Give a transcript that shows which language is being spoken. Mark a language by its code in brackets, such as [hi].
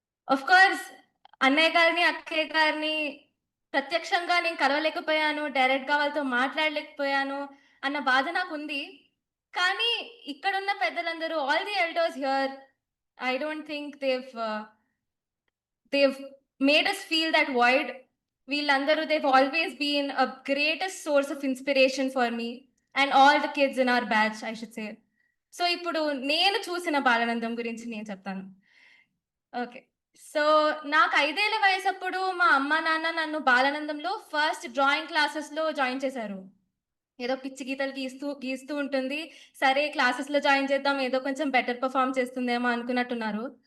[te] Of course అన్నయ్య గారిని, అక్కయ్య గారిని ప్రత్యక్షంగా నేను కలవలేకపోయాను, డైరెక్ట్గా వాళ్ళతో మాట్లాడలేకపోయాను అన్న బాధ నాకు ఉంది. కానీ ఇక్కడున్న పెద్దలందరూ, [en] All the elders here, I don't think they've made us feel that void. వీళ్ళందరూ they've always been a greatest source of inspiration for me and all the kids in our batch, I should say. [te] So ఇప్పుడు నేను చూసిన బాలానందం గురించి నేను చెప్తాను. Okay, so నాకు 5 ఏళ్ల వయసప్పుడు మా అమ్మ నాన్న నన్ను బాలానందంలో ఫస్ట్ డ్రాయింగ్ క్లాసెస్లో జాయిన్ చేశారు. ఏదో పిచ్చి గీతలు గీస్తూ ఉంటుంది, సరే క్లాసెస్లో జాయిన్ చేద్దాం, ఏదో కొంచెం బెటర్ పర్ఫామ్ చేస్తుందేమో అనుకున్నట్టున్నారు.